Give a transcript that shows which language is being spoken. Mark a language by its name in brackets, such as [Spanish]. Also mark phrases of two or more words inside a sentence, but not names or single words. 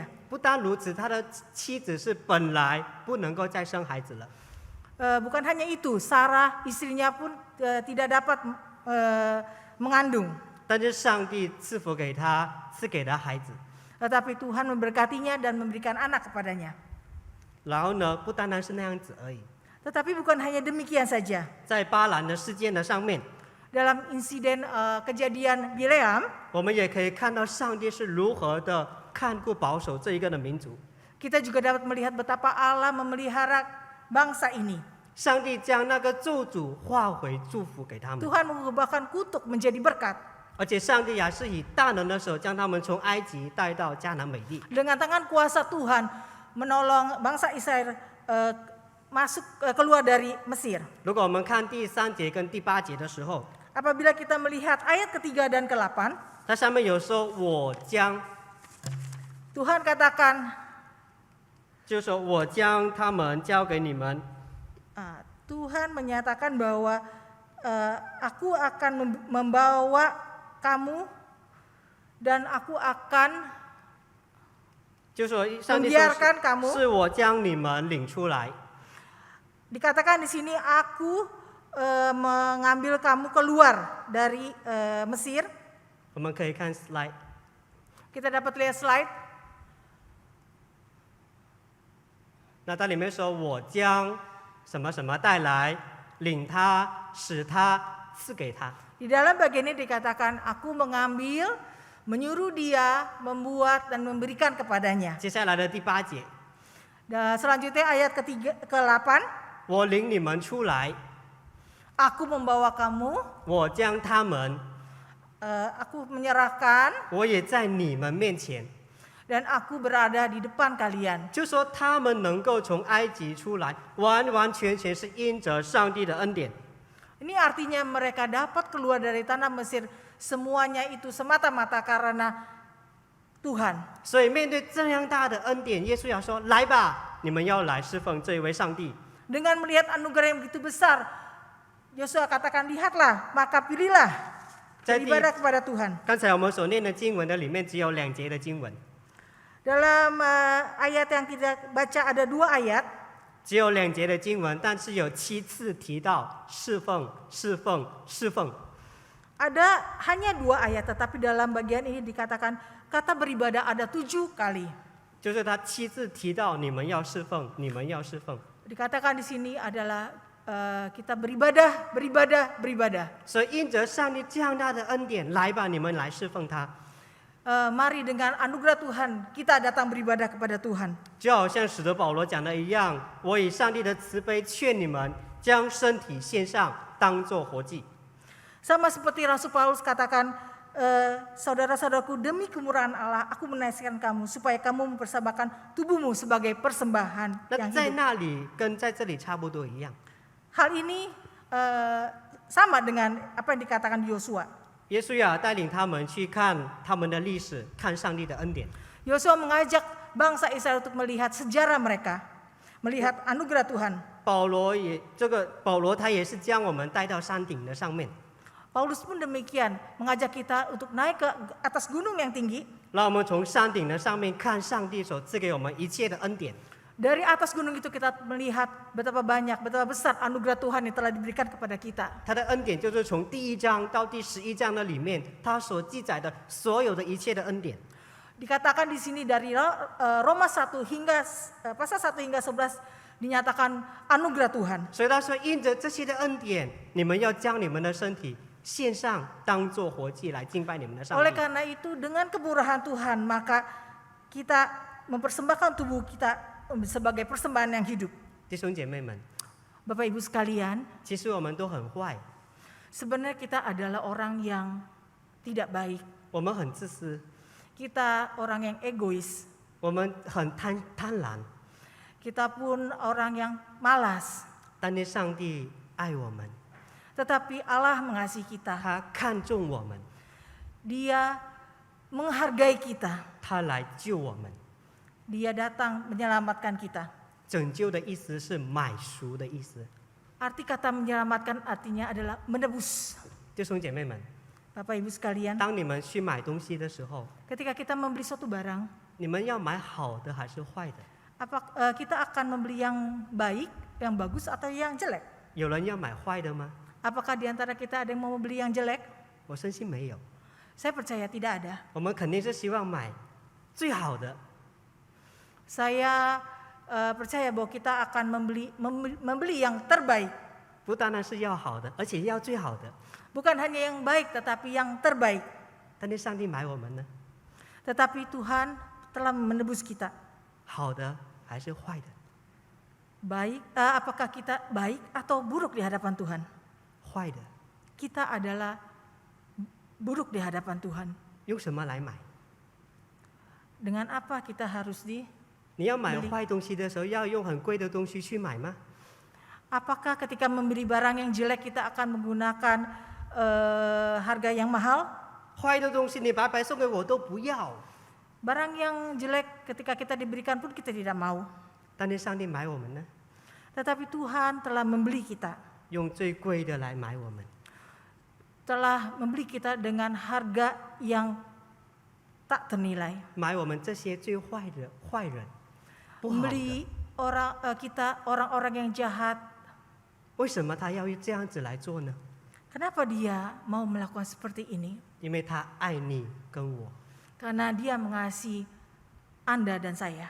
[Chinese] 不单如此，他的妻子是本来不能够再生孩子了。 [Indonesian] Bukan hanya itu, Sarah istrinya pun tidak dapat mengandung. [Chinese] 但是上帝赐福给他，赐给他孩子。 [Indonesian] Tetapi Tuhan memberkatinya dan memberikan anak kepadanya. [Chinese] 然后呢，不单单是那样子而已。 [Indonesian] Tetapi bukan hanya demikian saja. [Chinese] 在巴兰的事件的上面， [Indonesian] Dalam insiden kejadian Bileam, [Chinese] 我们也可以看到上帝是如何的看顾保守这一个的民族。 [Indonesian] kita juga dapat melihat betapa Allah memelihara bangsa ini. [Chinese] 上帝将那个咒诅化回祝福给他们， [Indonesian] Tuhan mengubahkan kutuk menjadi berkat. [Chinese] 而且上帝也是以大能的手将他们从埃及带到迦南美地。 [Indonesian] Dengan tangan kuasa Tuhan menolong bangsa Israel keluar dari Mesir. [Chinese] 如果我们看第3节跟第8节的时候， [Indonesian] Apabila kita melihat ayat ketiga dan ke-8, [Chinese] 它上面有说我将， [Indonesian] Tuhan katakan, [Chinese] 就说我将他们交给你们， [Indonesian] Tuhan menyatakan bahwa aku akan membawa kamu dan aku akan [Chinese] 就说上帝 [Indonesian] membiarkan [Chinese] 说 [Indonesian] kamu. [Chinese] 是我将你们领出来。 [Indonesian] Dikatakan di sini aku mengambil kamu keluar dari Mesir. [Chinese] 我们可以看 slide， [Indonesian] Kita dapat lihat slide. [Chinese] 那它里面说我将什么什么带来，领他，使他，赐给他。 [Indonesian] Di dalam bagian ini dikatakan aku mengambil, menyuruh dia, membuat dan memberikan kepadanya. [Chinese] 接下来的第8节， [Indonesian] Dan selanjutnya ayat ke-8, [Chinese] 我领你们出来， [Indonesian] aku membawa kamu, [Chinese] 我将他们， [Indonesian] aku menyerahkan [Chinese] 我也在你们面前。 [Indonesian] dan aku berada di depan kalian. [Chinese] 就说他们能够从埃及出来，完完全全是因着上帝的恩典。 [Indonesian] Ini artinya mereka dapat keluar dari tanah Mesir, semuanya itu semata-mata karena Tuhan. [Chinese] 所以面对这样大的恩典，耶稣要说：“来吧，你们要来侍奉这一位上帝。” [Indonesian] Dengan melihat anugerah yang begitu besar, Yosua katakan, lihatlah, maka pilihlah beribadah kepada Tuhan. [Chinese] 刚才我们所念的经文的里面只有2节的经文， [Indonesian] Dalam ayat yang kita baca ada 2 ayat, [Chinese] 只有2节的经文，但是有7次提到侍奉、侍奉、侍奉。 [Indonesian] ada hanya 2 ayat, tetapi dalam bagian ini dikatakan kata beribadah ada 7 kali. [Chinese] 就是他7次提到你们要侍奉，你们要侍奉。 [Indonesian] Dikatakan di sini adalah kita beribadah, beribadah, beribadah. [Chinese] 所以因着上帝这样大的恩典，来吧，你们来侍奉他。 [Indonesian] Mari dengan anugerah Tuhan kita datang beribadah kepada Tuhan. [Chinese] 就好像使徒保罗讲的一样，我以上帝的慈悲劝你们，将身体献上，当作活祭。 [Indonesian] Sama seperti Rasul Paulus katakan, saudara-saudaraku, demi kemurahan Allah, aku menasihatkan kamu supaya kamu mempersembahkan tubuhmu sebagai persembahan [Chinese] 那 [Indonesian] yang [Chinese] 在 [Indonesian] hidup. [Chinese] 那里跟在这里差不多一样。 [Indonesian] Hal ini sama dengan apa yang dikatakan Yosua. [Chinese] 耶稣要带领他们去看他们的历史，看上帝的恩典。 [Indonesian] Yosua mengajak bangsa Israel untuk melihat sejarah mereka, melihat anugerah Tuhan. [Chinese] 保罗他也是将我们带到山顶的上面， [Indonesian] Paulus pun demikian, mengajak kita untuk naik ke atas gunung yang tinggi. [Chinese] 让我们从山顶的上面看上帝所赐给我们一切的恩典。 [Indonesian] Dari atas gunung itu kita melihat betapa banyak, betapa besar anugerah Tuhan yang telah diberikan kepada kita. [Chinese] 他的恩典就是从第1章到第11章的里面，他所记载的所有的一切的恩典。 [Indonesian] Dikatakan di sini dari Roma 1 hingga pasal 1 hingga 11 dinyatakan anugerah Tuhan. [Chinese] 所以他说，因着这些的恩典，你们要将你们的身体献上，当作活祭来敬拜你们的上 [Indonesian] Oleh [Chinese] 帝。 [Indonesian] karena itu dengan kemurahan Tuhan maka kita mempersembahkan tubuh kita sebagai persembahan yang hidup. [Chinese] 弟兄姐妹们， [Indonesian] Bapak Ibu sekalian, [Chinese] 其实我们都很坏， [Indonesian] sebenarnya kita adalah orang yang tidak baik. [Chinese] 我们很自私， [Indonesian] Kita orang yang egois. [Chinese] 我们很贪婪， [Indonesian] Kita pun orang yang malas. [Chinese] 但是上帝爱我们， [Indonesian] Tetapi Allah mengasihi kita. [Chinese] 他看重我们， [Indonesian] Dia menghargai kita. [Chinese] 他来救我们。 [Indonesian] Dia datang menyelamatkan kita. [Chinese] 拯救的意思是买赎的意思。 [Indonesian] Arti kata menyelamatkan artinya adalah menebus. [Chinese] 弟兄姐妹们， [Indonesian] Bapak Ibu sekalian, [Chinese] 当你们去买东西的时候， [Indonesian] ketika kita membeli suatu barang, [Chinese] 你们要买好的还是坏的？ [Indonesian] kita akan membeli yang baik, yang bagus atau yang jelek? [Chinese] 有人要买坏的吗？ [Indonesian] Apakah di antara kita ada yang mau membeli yang jelek? [Chinese] 我相信没有。 [Indonesian] Saya percaya tidak ada. [Chinese] 我们肯定是希望买最好的。 [Indonesian] Saya percaya bahwa kita akan membeli yang terbaik. [Chinese] 不单单是要好的，而且要最好的。 [Indonesian] Bukan hanya yang baik tetapi yang terbaik. [Chinese] 但是上帝买我们呢？ [Indonesian] Tetapi Tuhan telah menebus kita. [Chinese] 好的还是坏的？ [Indonesian] Baik, apakah kita baik atau buruk di hadapan Tuhan? [Chinese] 坏的， [Indonesian] Kita adalah buruk di hadapan Tuhan. [Chinese] 用什么来买？ [Indonesian] Dengan apa kita harus [Chinese] 你要买坏东西的时候，要用很贵的东西去买吗？ [Indonesian] Apakah ketika membeli barang yang jelek kita akan menggunakan harga yang mahal? [Chinese] 坏的东西你白白送给我都不要。 [Indonesian] Barang yang jelek ketika kita diberikan pun kita tidak mau. [Chinese] 但是上帝买我们呢？ [Indonesian] Tetapi Tuhan telah membeli kita. [Chinese] 用最贵的来买我们。 [Indonesian] Telah membeli kita dengan harga yang tak ternilai. [Chinese] 买我们这些最坏的坏人，不好的。 [Indonesian] Membeli kita orang-orang yang jahat. [Chinese] 为什么他要这样子来做呢？ [Indonesian] Kenapa dia mau melakukan seperti ini? [Chinese] 因为他爱你跟我。 [Indonesian] Karena dia mengasihi Anda dan saya.